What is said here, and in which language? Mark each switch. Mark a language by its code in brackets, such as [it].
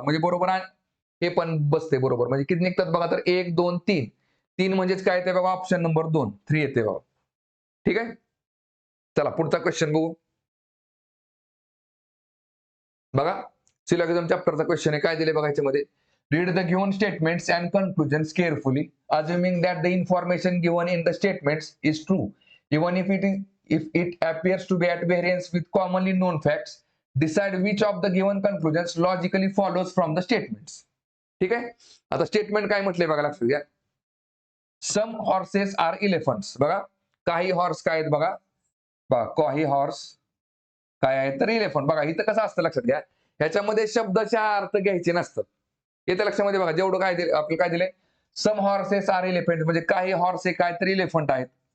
[mr] म्हणजे बरोबर आहे, हे पण बसते बरोबर. म्हणजे किती निघतात बघा, तर 1 2 3. 3 म्हणजेच काय येते बघा, ऑप्शन नंबर 2 3 येते बघा. ठीक आहे. चला पुढचा क्वेश्चन बघू. बघा सिलॉजिझम चॅप्टरचा क्वेश्चन आहे, काय दिले बघा याच्यामध्ये. [en] Read the given statements and conclusions carefully assuming that the information given in the statements is true even if it appears to be at variance with commonly known facts. Decide which of the given conclusions logically follows from the statements. [mr] ठीक आहे. आता statement काय म्हटले बघा, लक्षात घ्या. [en] Some horses are elephants. [mr] बघा काही हॉर्स काय आहेत बघा, बघा काही हॉर्स काय आहे तर इलेफंट. बघा इथं कसं असतं लक्षात घ्या, ह्याच्यामध्ये शब्दाच्या अर्थ घ्यायचे नसतात. येते लक्षामध्ये बघा, जेवढं काय दिले आपल्याला, काय दिले, [en] some horses are elephant [mr] म्हणजे काही हॉर्स हे काय तर इलेफंट आहेत.